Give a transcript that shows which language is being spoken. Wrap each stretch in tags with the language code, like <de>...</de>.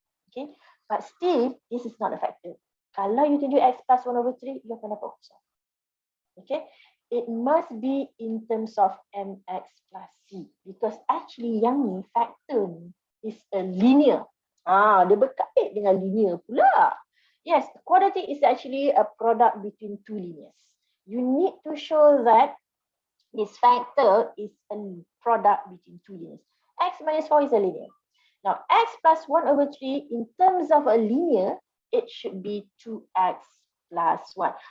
<en>Okay, but still, this is not a factor.</en> <ms>Kalau you tunjuk x plus 1/3, you akan dapat kosong.</ms> <en>Okay, it must be in terms of mx plus c, because actually</en> <ms>yang ni</ms> <en>factor is a linear.</en> <ms>Dia berkait dengan linear pula.</ms> <en>Yes, quadratic is actually a product between two linears. You need to show that this factor is a product between two linears. X minus 4 is a linear. Now, x plus 1/3, in terms of a linear, it should be 2x plus 1.</en>